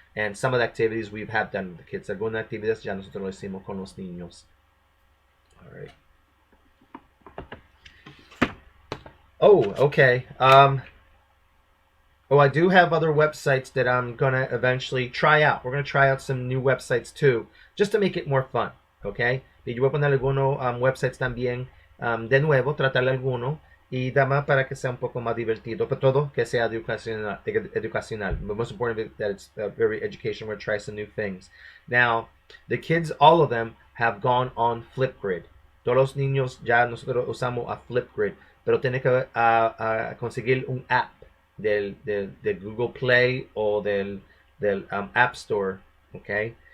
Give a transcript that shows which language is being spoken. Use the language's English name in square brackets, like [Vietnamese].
[English] And some of the activities we've had done with the kids. [Spanish] Algunas actividades ya nosotros lo hicimos con los niños. [English] All right. Oh, okay. Oh, I do have other websites that I'm going to eventually try out. We're going to try out some new websites too, just to make it more fun, okay? [Spanish] Y yo voy a poner algunos websites también de nuevo, tratar alguno y además para que sea un poco más divertido, pero todo que sea educacional. [English] The most important that it's very educational. We're going to try some new things. Now, the kids, all of them, have gone on Flipgrid. [Spanish] Todos los niños ya nosotros usamos a Flipgrid, pero tiene que conseguir un app del Google Play o del App Store, okay?